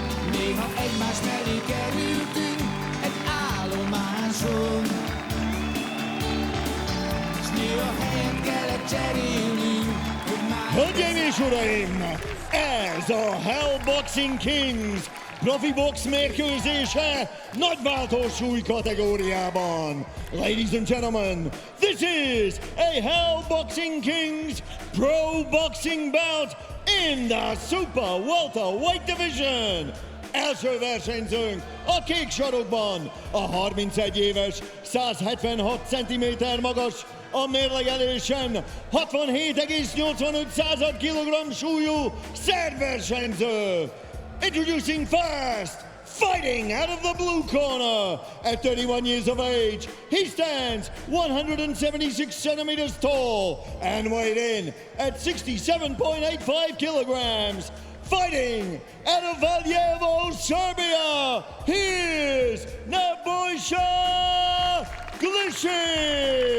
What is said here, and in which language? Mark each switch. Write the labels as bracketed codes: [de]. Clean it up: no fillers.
[hu] Néha egymás mellé kerültünk egy állomáson, s néha helyen kellett cserélnünk, hogy már... Hölgyeim és uraim, ez a Hell Boxing Kings profi box mérkőzése nagyváltó súly kategóriában. [en] Ladies and gentlemen, this is a Hell Boxing Kings Pro Boxing bout in the Super Welterweight Division. [hu] Első versenyzőnk a kék sarokban, a 31 éves, 176 cm magas, a mérlegelésen 67,85 kg súlyú szerb versenyző. [en] Introducing first, fighting out of the blue corner, at 31 years of age, he stands 176 centimeters tall and weighed in at 67.85 kilograms. Fighting out of Valjevo, Serbia, here's Nebojsa Glisic!